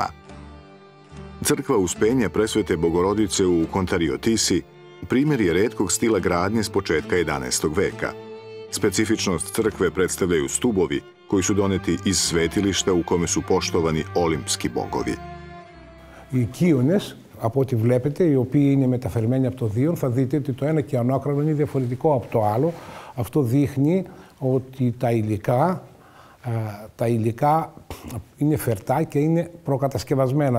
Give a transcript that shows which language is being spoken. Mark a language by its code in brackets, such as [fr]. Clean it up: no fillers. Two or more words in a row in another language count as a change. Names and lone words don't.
[sr] Crkva Uspenja Presvete Bogorodice u Kontariotisi primjer je retkog stila gradnje s početka 11. veka. Specifičnost crkve predstavljaju stubovi koji su doneti iz svetilišta u kome su poštovani olimpski bogovi. [el] Οι οικείονες, από ό,τι βλέπετε, οι οποίοι είναι μεταφερμένοι από το Δίον, θα δείτε ότι το ένα κυανόκρανο είναι διαφορετικό από το άλλο. Αυτό δείχνει ότι τα υλικά είναι φερτά και είναι προκατασκευασμένα.